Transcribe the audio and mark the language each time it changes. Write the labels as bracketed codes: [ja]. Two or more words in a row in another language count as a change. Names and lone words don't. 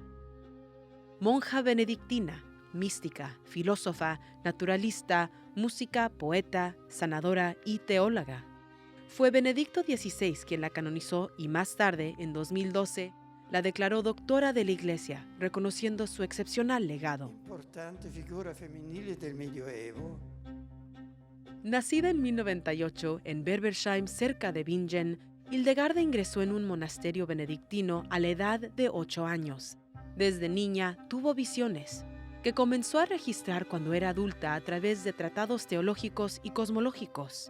[es] Monja benedictina, mística, filósofa, naturalista, música, poeta, sanadora y teóloga. Fue Benedicto XVI quien la canonizó y más tarde, en 2012, la declaró doctora de la Iglesia, reconociendo su excepcional legado. [it] Importante figura femminile del Medioevo. [es] Nacida en 1098 en Berbersheim, cerca de Bingen, Hildegarda ingresó en un monasterio benedictino a la edad de 8 años. Desde niña tuvo visiones, que comenzó a registrar cuando era adulta a través de tratados teológicos y cosmológicos.